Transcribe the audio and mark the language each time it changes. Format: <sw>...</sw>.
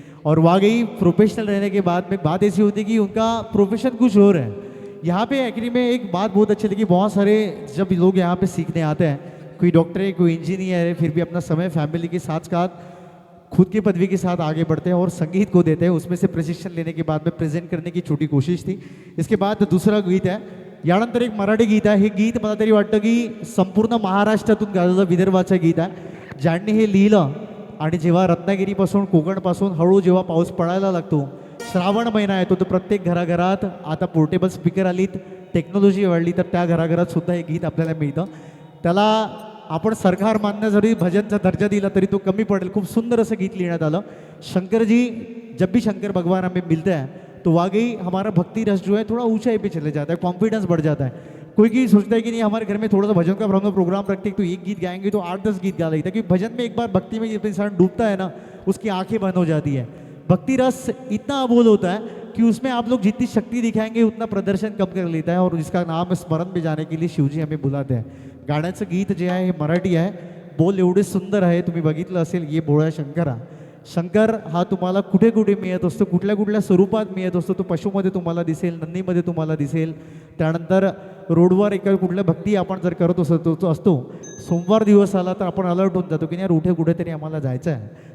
<hi>और वाकई प्रोफेशनल रहने के बाद में बात ऐसी होती है कि उनका प्रोफेशन कुछ और है। यहाँ पे एक्चुअली में एक बात बहुत अच्छी लगी, बहुत सारे जब लोग यहाँ पे सीखने आते हैं, कोई डॉक्टर है कोई इंजीनियर है, फिर भी अपना समय फैमिली के साथ साथ खुद की पदवी के साथ आगे बढ़ते हैं और संगीत को देते हैं। उसमें से प्रशिक्षण लेने के बाद में प्रेजेंट करने की छोटी कोशिश थी। इसके बाद दूसरा</hi> <mr>गीत आहे, यानंतर एक मराठी गीत आहे. हे गीत मला तरी वाटतं की संपूर्ण महाराष्ट्रातून गाजलेलं विदर्भाचं गीत आहे. ज्यांनी हे लिहिलं आणि जेव्हा रत्नागिरीपासून कोकणपासून हळू जेव्हा पाऊस पडायला लागतो, श्रावण महिना येतो, तर प्रत्येक घराघरात आता पोर्टेबल स्पीकर आलीत, टेक्नॉलॉजी वाढली, तर त्या घराघरात सुद्धा हे गीत आपल्याला मिळतं. त्याला आपण सरकार मान्य जरी भजनचा दर्जा दिला तरी तो कमी पडेल. खूप सुंदर असं गीत लिहिण्यात आलं.</mr> <hi>शंकर जी, जब भी शंकर भगवान हमें मिलते हैं तो वाकई हमारा भक्ति रस जो है थोड़ा ऊंचाई पे चले जाता है, कॉन्फिडेंस बढ़ जाता है. कोई की सोचता है कि नहीं हमारे घर में थोड़ा सा भजन का प्रोग्राम रखते हैं तो एक गीत गाएंगे तो 8-10 गीत गा लेता है, क्योंकि भजन में एक बार भक्ति में जब इंसान डूबता है ना, उसकी आंखें बंद हो जाती है. भक्ति रस इतना अबोल होता है कि उसमें आप लोग जितनी शक्ति दिखाएंगे उतना प्रदर्शन कम कर लेता है, और इसका नाम स्मरण में जाने के लिए शिवजी हमें बुलाते हैं.</hi> <mr>गाण्याचं गीत जे आहे हे मराठी आहे. बोल एवढे सुंदर आहे, तुम्ही बघितलं असेल, ये भोळा शंकरा. शंकर हा तुम्हाला कुठे कुठे मिळत असतो, कुठल्या कुठल्या स्वरूपात मिळत असतो. तो पशुमध्ये तुम्हाला दिसेल, नंदीमध्ये तुम्हाला दिसेल. त्यानंतर रोडवर एका कुठल्या भक्ती आपण जर करत असतो, सोमवार दिवस आला तर आपण अलर्ट होऊन जातो की नाही उठे कुठेतरी आम्हाला जायचं आहे.</mr>